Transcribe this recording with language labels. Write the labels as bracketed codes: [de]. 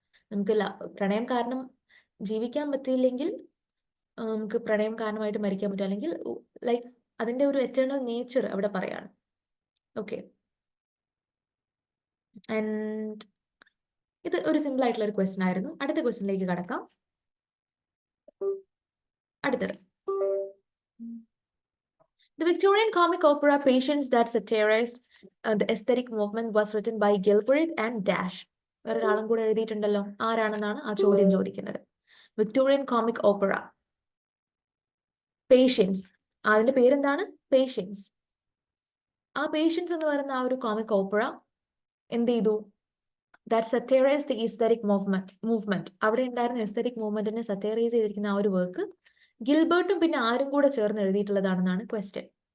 [ml] നമുക്ക് പ്രണയം കാരണം ജീവിക്കാൻ പറ്റിയില്ലെങ്കിൽ നമുക്ക് പ്രണയം കാരണമായിട്ട് മരിക്കാൻ പറ്റും, അല്ലെങ്കിൽ ലൈക്ക് അതിന്റെ ഒരു എറ്റേണൽ നേച്ചർ അവിടെ പറയാണ്. ഓക്കെ, ആൻഡ് ഇത് ഒരു സിമ്പിൾ ആയിട്ടുള്ള ഒരു ക്വസ്റ്റ്യൻ ആയിരുന്നു. അടുത്ത ക്വസ്റ്റ്യനിലേക്ക് കടക്കാം. അടുത്തത്, [en] The Victorian comic opera Patience that satirized the aesthetic movement was written by Gilbert and Dash. [ml] വേറൊരാളും കൂടെ എഴുതിയിട്ടുണ്ടല്ലോ, ആരാണെന്നാണ് ആ ചോദ്യം ചോദിക്കുന്നത്. വിക്ടോറിയൻ കോമിക് ഓപ്പറ പേഷ്യൻസ്, അതിന്റെ പേരെന്താണ്? പേഷ്യൻസ്. ആ പേഷ്യൻസ് എന്ന് പറയുന്ന ആ ഒരു കോമിക് ഓപ്പറ എന്ത് ചെയ്തു? That സറ്റൈറൈസ്ഡ് the aesthetic movement. അവിടെ ഉണ്ടായിരുന്ന എസ്തെറ്റിക് മൂവ്മെന്റിനെ സറ്റൈറൈസ് ചെയ്തിരിക്കുന്ന ആ ഒരു വർക്ക് ഗിൽബർട്ടും പിന്നെ ആരും കൂടെ ചേർന്ന് എഴുതിയിട്ടുള്ളതാണെന്നാണ് ക്വസ്റ്റ്യൻ.